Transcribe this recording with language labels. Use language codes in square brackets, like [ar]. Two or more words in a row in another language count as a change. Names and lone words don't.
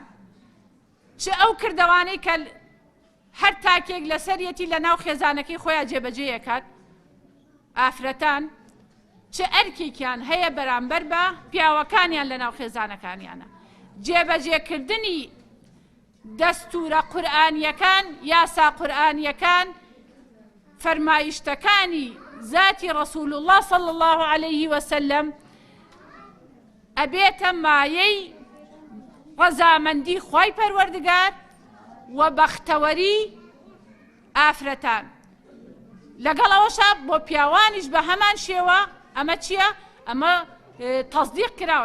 [ckb] چ ئەو کردەوانەی کە هەر تاکێک لەسەرەتی لە ناو خێزانەکەی خۆیان جێبەجێیەکات ئافرەتان چ ئەرکێکیان هەیە بەرامبەر بە پیاوەکانیان لە ناو خێزانەکانیانە. جێبەجێکردنی دەستورە قورئانیەکان یاسا قورئانیەکان فەرمایشتەکانی ذاتی ڕەسوول الله [ar] صلی الله عليه وسلم [ckb] ئەبێتە مایەی ڕەزامەندی خوای پەروەردگار و بەختەوەری ئافرەتان. لەگەڵەوەشە بۆ پیاوانیش بە هەمان شێوە ئەمە چییە؟ ئەمە تەصدیق کراوە.